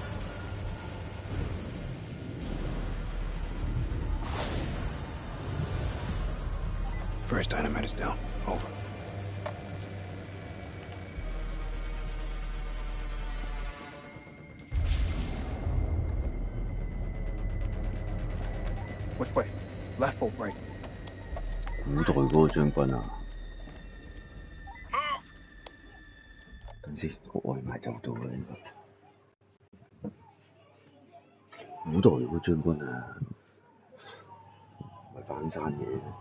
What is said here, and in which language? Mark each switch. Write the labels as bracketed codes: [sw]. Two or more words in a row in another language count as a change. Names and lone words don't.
[en] First dynamite is down. Over. Which way? Left or right? [yue] 古代嗰個將軍啊，等先，個外賣就到啦應該。古代嗰個將軍啊，唔係翻山嘅。